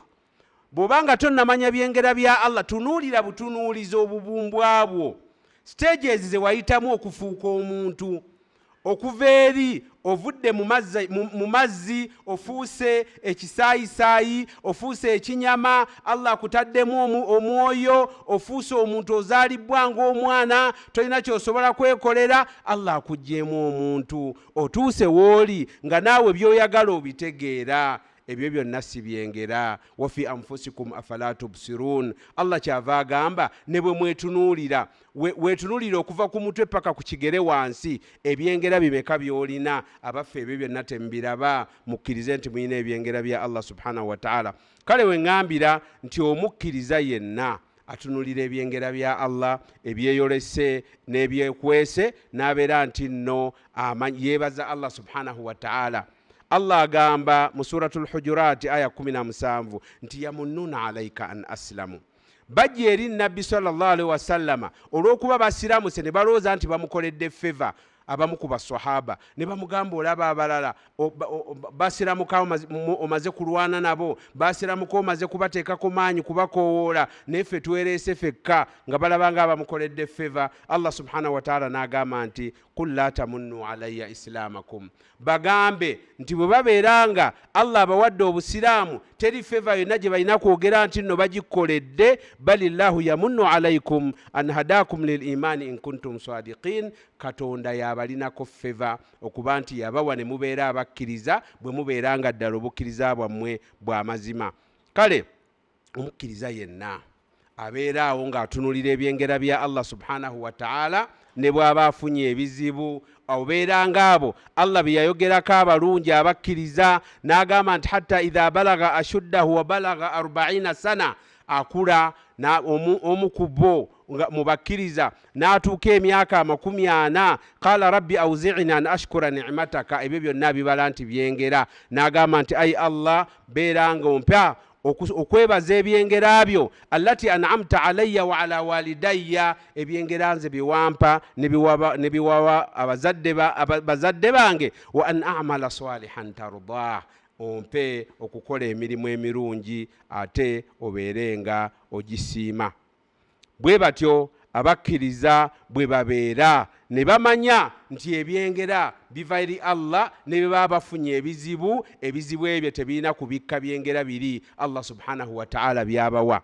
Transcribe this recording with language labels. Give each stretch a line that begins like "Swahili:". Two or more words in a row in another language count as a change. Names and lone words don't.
Ganda: Bw'obanga tonnamanya byengera bya Allah, tunuulira butunuulizi obubumbwa bwo, stages ze wayitamu okufuuka omuntu, okuva eri ovudde mu mazzi ofuuse ekisaayisaayi, ofuuse ekinyama, Allah akutaddemu omwoyo, ofuuse omuntu ozaalibwa ng'omwana, tolina kyosobola kwekolera, Allah akuggyeemu omuntu, otuuse w'oli nga naawe by'oyagala obitegeera. Ebyo byonna si byengera.
Arabic: وفي أنفسكم أفلا تبصرون.
Ganda: Allah kyava agamba ne bwe mwetunuulira, weetunuulira okuva ku mutwe paka ku kigere wansi, ebyengera bimeka by'olina. Abaffe ebyo byonna temubiraba, mukkirize nti mulina ebyengera bya
Arabic: الله سبحانه وتعالى.
Ganda: Kale we ŋŋambira nti omukkiriza yenna atunuulira ebyengera bya Allah ebyeyolese n'ebyekwese, n'abeera nti nno yeebaza
Arabic: الله سبحانه وتعالى.
Ganda: Allah agamba mu suratul Hujurat aya 17 nti
Arabic: يمنون عليك أن أسلموا.
Ganda: Bajja eri Nabbi
Arabic: صلى الله عليه وسلم
Ganda: olw'okuba basiramuse ne balowooza nti bamukoledde favor abamu ku baswahaba, ne bamugamba olaba abalala basiramuka omaze kulwana nabo, basiramuka omaze kubateekako maanyi kubakoowoola, neffe twereese fekka nga balabanga abamukoledde favor.
Arabic: الله سبحانه وتعالى
Ganda: n'agamba nti
Arabic: قل لا تمنوا علي إسلامكم,
Ganda: bagambe nti bwe babeeranga Allah abawadde obusiraamu teri favor yonna gye balina kwogera nti nno bagikoledde,
Arabic: بل الله يمن عليكم أن هداكم للإيمان إن كنتم صادقين.
Ganda: Katonda yabalinako favor okuba nti yabawa ne mubeera abakkiriza, bwe mubeeranga ddala obukkiriza bwammwe bwa mazima. Kale omukkiriza yenna abeeraawo ng'atunulira ebyengera bya
Arabic: الله سبحانه وتعالى,
Ganda: ne bw'aba afunye ebizibu, obeeranga abo Allah bye yayogerako abalungi abakkiriza, n'agamba nti
Arabic: حتى إذا بلغ أشده وبلغ
Ganda: 40 sana, akula omu ku bo mu bakkiriza n'atuuka emyaka 40,
Arabic: قال رب أوزعني أن أشكر نعمتك.
Ganda: Ebyo byonna bibala nti byengera, n'agamba nti ayi Allah beeranga ompa okwebaza ebyengera byo
Arabic: التي أنعمت علي وعلى والدي,
Ganda: ebyengera nze biwampa ne biwawa bazadde bange,
Arabic: وأن أعمل صالحا ترضاه,
Ganda: ompe okukola emirimu emirungi ate obeerenga ogisiima. Bwe batyo abakkiriza bwe babeera ne bamanya nti ebyengera biva eri Allah, ne bwe baba bafunye ebizibu ebyo tebirina kubikka byengera biri
Arabic: الله سبحانه وتعالى
Ganda: byabawa.